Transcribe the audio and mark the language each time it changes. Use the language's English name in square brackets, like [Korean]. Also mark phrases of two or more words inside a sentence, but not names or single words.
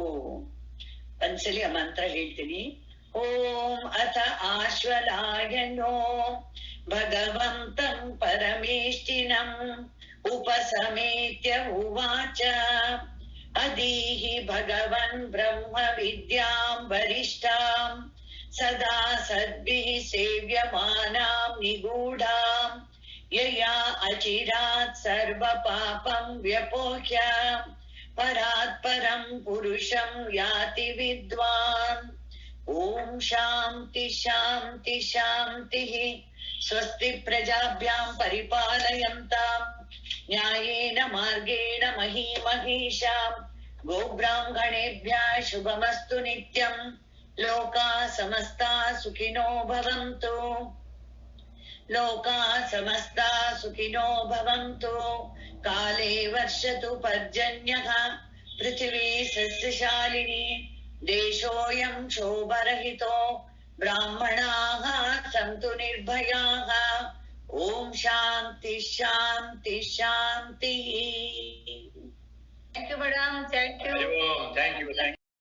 [Kannada] ಒಂದ್ಸಲಿ ಆ ಮಂತ್ರ ಹೇಳ್ತೀನಿ. [Sanskrit] ಓಂ ಅಥ ಆಶ್ವಲಾಯನೋ ಭಗವಂತಂ ಪರಮೇಷ್ಠಿನಂ ಉಪಸಮೇತ್ಯ ಉವಾಚ ಅದೀಹಿ ಭಗವನ್ ಬ್ರಹ್ಮ ವಿದ್ಯಾಂ ವರಿಷ್ಠಾಂ ಸದಾ ಸದ್ಭಿಃ ಸೇವ್ಯಮಾನಾಂ ನಿಗೂಢಾಂ ಯಯಾ ಅಚಿರಾತ್ ಸರ್ವ ಪಾಪಂ ವ್ಯಪೋಹ್ಯ ಪರಾತ್ ಪರಂ ಪುರುಷಂ ಯಾತಿ ವಿದ್ವಾನ್. ಓಂ ಶಾಂತಿ ಶಾಂತಿ ಶಾಂತಿ. ಸ್ವಸ್ತಿ ಪ್ರಜಾಭ್ಯಾಂ ಪರಿಪಾಲಯಂತಾಂ ನ್ಯಾಯೇನ ಮಾರ್ಗೇಣ ಮಹೀಮಹೀಷಾಂ. ಗೋಬ್ರಾಹ್ಮಣೇಭ್ಯಃ ಶುಭಮಸ್ತು ನಿತ್ಯಂ. ಲೋಕಾ ಸಮಸ್ತಾ ಸುಖಿನೋ ಭವಂತು. ಲೋಕಾ ಸಮಸ್ತಾ ಸುಖಿನೋ ಭವಂತು. ಕಾಲೇ ವರ್ಷತು ಪರ್ಜನ್ಯಃ ಪೃಥಿವೀ ಸಸ್ಯಶಾಲಿನಿ. ದೇಶೋಯಂ ಶೋಭರಹಿತೋ ಬ್ರಾಹ್ಮಣಾಃ ಸಂತು ನಿರ್ಭಯಾಃ. ಓಂ ಶಾಂತಿ ಶಾಂತಿ ಶಾಂತಿ. [English] Thank you madam. Thank you.